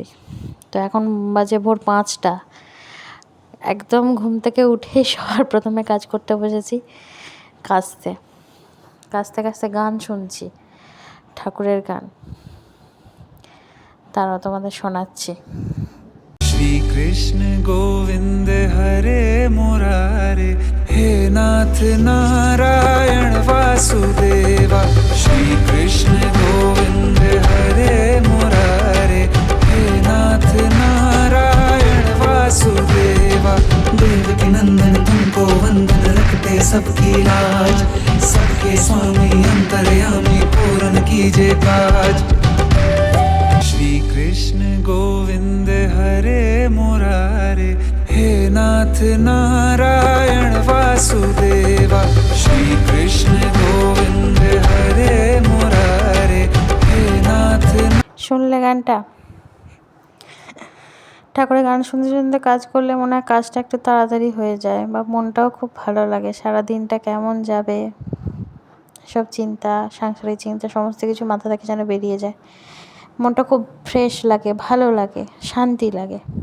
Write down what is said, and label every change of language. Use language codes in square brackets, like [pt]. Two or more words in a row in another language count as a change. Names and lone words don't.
[bn] তো এখন বাজে ভোর 5টা। একদম ঘুম থেকে উঠে সবার প্রথমে কাজ করতে বসেছি, কাচতে কাচতে কাচতে গান শুনছি, ঠাকুরের গান। তারাও তোমাদের শোনাচ্ছি। [hi] श्री कृष्ण गोविंद हरे मुरारे, हे नाथ नारायण वासुदेवा। श्री कृष्ण गोविंद हरे मुरारे, हे नाथ नारायण वासुदेवा। देवकी नंदन तुमको वंदन, रखते सबकी लाज, सबके स्वामी अंतर्यामी पूर्ण कीजिए काज। श्री कृष्ण गोविंद हरे मुरारे, हे नाथ नारायण वासुदेवा। श्री कृष्ण गोविंद हरे मुरारे, हे नाथ। [bn] শুনলে গানটা? ঠাকুরের গান শুনতে শুনতে কাজ করলে মনে হয় কাজটা একটু তাড়াতাড়ি হয়ে যায়, বা মনটাও খুব ভালো লাগে। সারা দিনটা কেমন যাবে সব চিন্তা, সাংসারিক চিন্তা সমস্ত কিছু মাথা থেকে যেন বেরিয়ে যায়। মনটা খুব ফ্রেশ লাগে, ভালো লাগে, শান্তি লাগে।